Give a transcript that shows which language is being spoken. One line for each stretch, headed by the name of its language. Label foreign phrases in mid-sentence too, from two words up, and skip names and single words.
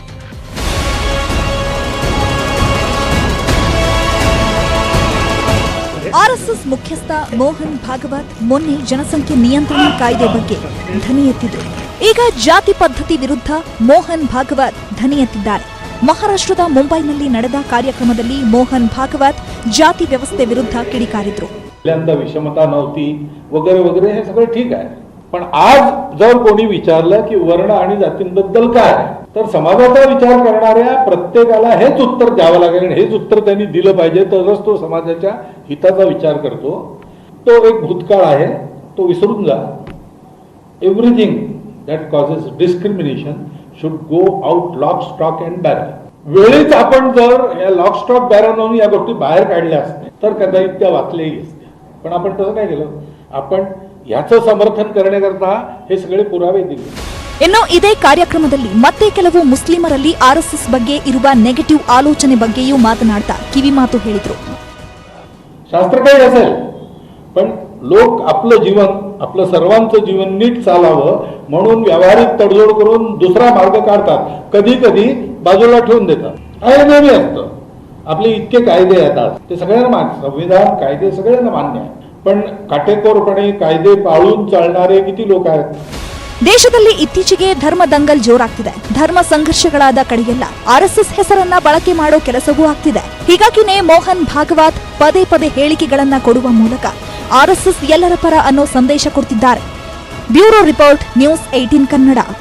Kannada: ಆರ್ಎಸ್ಎಸ್ ಮುಖ್ಯಸ್ಥ ಮೋಹನ್ ಭಾಗವತ್ ಮೊನ್ನೆ ಜನಸಂಖ್ಯೆ ನಿಯಂತ್ರಣ ಕಾಯ್ದೆ ಬಗ್ಗೆ ಧ್ವನಿ ಎತ್ತಿದ್ರು. ಈಗ ಜಾತಿ ಪದ್ಧತಿ ವಿರುದ್ಧ ಮೋಹನ್ ಭಾಗವತ್ ಧ್ವನಿ ಎತ್ತಿದ್ದಾರೆ. ಮಹಾರಾಷ್ಟ್ರದ ಮುಂಬೈನಲ್ಲಿ ನಡೆದ कार्यक्रमದಲ್ಲಿ ಮೋಹನ್ ಭಾಗವತ್ ಜಾತಿ ವ್ಯವಸ್ಥೆ ವಿರುದ್ಧ किडिकारिದ್ರು.
Marathi: विषमता नव्हती वगैरे वगैरे हे सगळं ठीक आहे, पण आज जर कोणी विचारलं की वर्ण आणि जातींबद्दल काय, तर समाजाचा विचार करणाऱ्या प्रत्येकाला हेच उत्तर द्यावं लागेल आणि हेच उत्तर त्यांनी दिलं पाहिजे, तरच तो समाजाच्या हिताचा विचार करतो. तो एक भूतकाळ आहे, तो विसरून जा.
English: everything that causes discrimination should go out lock, stock and barrel.
Marathi: वेळीच आपण जर या
English: lock stock barrel
Marathi: म्हणून या गोष्टी बाहेर काढल्या असते तर कदाचित त्या वाचल्याही असते, पण आपण तसं काय केलं? आपण याचं समर्थन करण्याकरता हे सगळे पुरावे दिले.
Kannada: ಇನ್ನು ಇದೇ ಕಾರ್ಯಕ್ರಮದಲ್ಲಿ ಮತ್ತೆ ಕೆಲವು ಮುಸ್ಲಿಮರಲ್ಲಿ ಆರ್ಎಸ್ಎಸ್ ಬಗ್ಗೆ ಇರುವ ನೆಗೆಟಿವ್ ಆಲೋಚನೆ ಬಗ್ಗೆಯೂ ಮಾತನಾಡ್ತಾ ಕಿವಿಮಾತು ಹೇಳಿದ್ರು.
Marathi: शास्त्र काही असेल, पण लोक आपलं जीवन, आपलं सर्वांचं जीवन नीट चालावं म्हणून व्यावहारिक तडजोड करून दुसरा मार्ग काढतात, कधी कधी बाजूला ठेवून देतात. हे नेहमी असतं. आपले इतके कायदे येतात, ते सगळ्यांना मान्य, संविधान कायदे सगळ्यांना मान्य आहे, पण काटेकोरपणे कायदे पाळून चालणारे किती लोक आहेत?
Kannada: ದೇಶದಲ್ಲಿ ಇತ್ತೀಚೆಗೆ ಧರ್ಮ ದಂಗಲ್ ಜೋರಾಗ್ತಿದೆ. ಧರ್ಮ ಸಂಘರ್ಷಗಳಾದ ಕಡೆಯೆಲ್ಲ ಆರ್ಎಸ್ಎಸ್ ಹೆಸರನ್ನ ಬಳಕೆ ಮಾಡೋ ಕೆಲಸವೂ ಆಗ್ತಿದೆ. ಹೀಗಾಗಿನೇ ಮೋಹನ್ ಭಾಗವತ್ ಪದೇ ಪದೇ ಹೇಳಿಕೆಗಳನ್ನ ಕೊಡುವ ಮೂಲಕ ಆರ್ಎಸ್ಎಸ್ ಎಲ್ಲರ ಪರ ಅನ್ನೋ ಸಂದೇಶ ಕೊಡ್ತಿದ್ದಾರೆ. ಬ್ಯೂರೋ ರಿಪೋರ್ಟ್, ನ್ಯೂಸ್ 18 ಕನ್ನಡ.